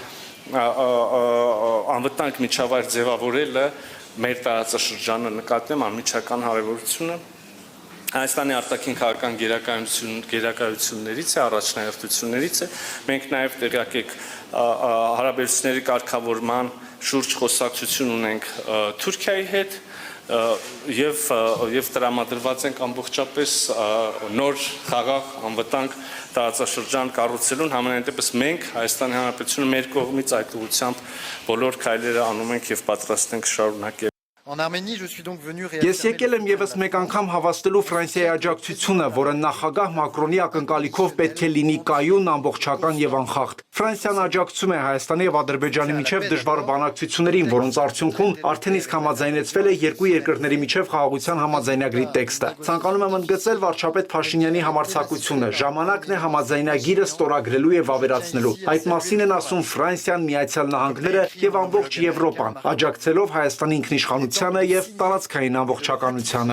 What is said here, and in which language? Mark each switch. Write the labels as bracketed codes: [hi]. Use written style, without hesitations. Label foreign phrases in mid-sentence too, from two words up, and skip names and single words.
[hy] անվտանգ միջավայր ձևավորելը մեր տարածաշրջանը նկատեմ անմիջական հարաբերությունը Հայաստանի արտաքին քաղաքական գերակայություններից է, առաջնահերթություններից է։ Մենք նաև տեղյակ եք հարաբերությունների կարգավորման շուրջ խոսակցություն ունենք Թուրքիայի հետ եւ տրամադրված ենք ամբողջապես նոր խաղաղ անվտանգ տարածաշրջան կառուցելուն համենայն դեպս մենք Հայաստանի Հանրապետությունը մեր կողմից այդ ուղղությամբ բոլոր քայլերը անում ենք եւ պատրաստ ենք շարունակել [fr] En Arménie, je suis donc venu [hy] Ես եկել եմ եւս մեկ անգամ հավաստելու Ֆրանսիայի աջակցությունը, որը նախագահ Մակրոնի ակնկալիքով պետք է լինի կայուն, ամբողջական եւ անխախտ։ Ֆրանսիան աջակցում է Հայաստանի եւ Ադրբեջանի միջև դժվար բանակցություններին, որոնց արդյունքում արդեն իսկ համաձայնեցվել է երկու երկրների միջև խաղաղության համաձայնագրի տեքստը։ Ցանկանում եմ ընդգծել վարչապետ Փաշինյանի համարձակությունը։ Ժամանակն է համաձայնագիրը ստորագրելու եւ ավերացնելու։ Այդ մասին են ասում Ֆրանսիան, Միացյալ Նահանգները եւ ամբողջ Եվրոպան, աջակցելով Հայաստանի ինքնիշխանությանը եւ տարածքային ամբողջականությանը։